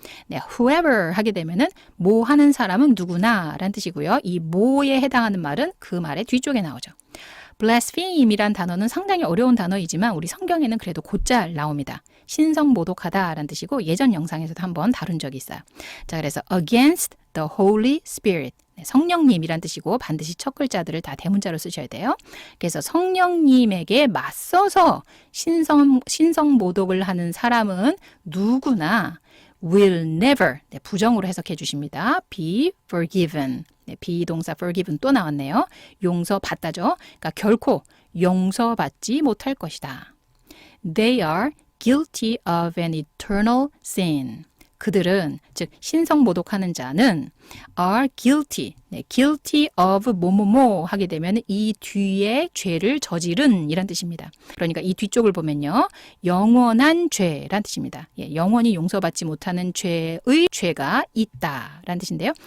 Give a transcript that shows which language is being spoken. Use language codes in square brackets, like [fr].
[ko] 네, whoever 하게 되면은 뭐 하는 사람은 누구나 라는 뜻이고요. 이 뭐에 해당하는 말은 그 말의 뒤쪽에 나오죠. blaspheme이란 단어는 상당히 어려운 단어이지만 우리 성경에는 그래도 곧잘 나옵니다. 신성모독하다라는 뜻이고 예전 영상에서도 한번 다룬 적이 있어요. [en] 자, 그래서 against the Holy Spirit. [ko] 네, 성령님이란 뜻이고 반드시 첫 글자들을 다 대문자로 쓰셔야 돼요. 그래서 성령님에게 맞서서 신성모독을 하는 사람은 누구나 [en] will never, [ko] 네, 부정으로 해석해 주십니다. [en] be forgiven. [ko] 네, 비동사 forgiven 또 나왔네요. 용서받다죠. 그러니까 결코 용서받지 못할 것이다. [en] They are guilty of an eternal sin. [ko] 그들은 즉 신성모독하는 자는 [en] are guilty. [ko] 네, guilty of 뭐뭐뭐 하게 되면 이 뒤에 죄를 저지른 이란 뜻입니다. 그러니까 이 뒤쪽을 보면요. 영원한 죄란 뜻입니다. 예, 영원히 용서받지 못하는 죄의 죄가 있다라는 뜻인데요.